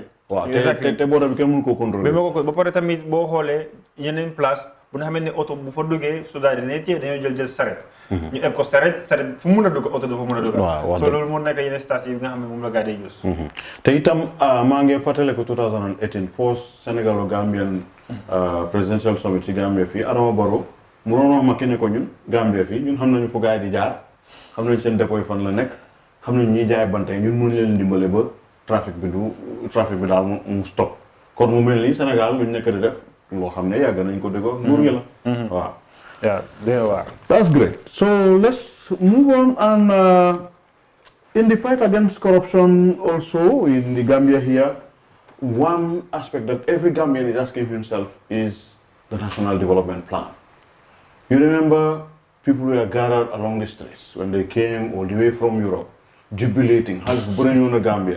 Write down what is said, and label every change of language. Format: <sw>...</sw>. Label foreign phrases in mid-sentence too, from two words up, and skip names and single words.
<wo>waaw te border bi kenn mënu koo contrôler. ba pare tamit boo xoolee yeneen place bu nga xamante ne oto bu fa duggee soldat dañuy téye dañoo jël saret. ñu eb ko saret fu mun a dugg oto dafa mun a dugg. waaw so loolu moo nekk yeneen station yi nga xam ne moom la gars yi use. te itam maa ngi fàttale ko 2018</wo> <en>first Sénégalo-Gambian presidential summit</en> <wo>ci Gambia fii Adama Barrow mu doon wax ma ki ne ko ñun Gambia fii ñun xam nañu fu gars yi di jaar xam nañu seen dépôt yi fan la nekk xam nañu ñuy jaay bante ñun mën leen dimbale ba trafic bi daal mu stop kon mu mel ni Sénégal lu ñu nekk di def loo xam ne yàgg nañ ko déggoo nguur gi la waaw.</wo> <en>Yeah, there are. That's great. So let's move on and in the fight against corruption also in the Gambia here, one aspect that every Gambian is asking himself is the National Development Plan. You remember people were gathered along the streets when they came all the way from Europe, jubilating, has bring on Gambia.</en>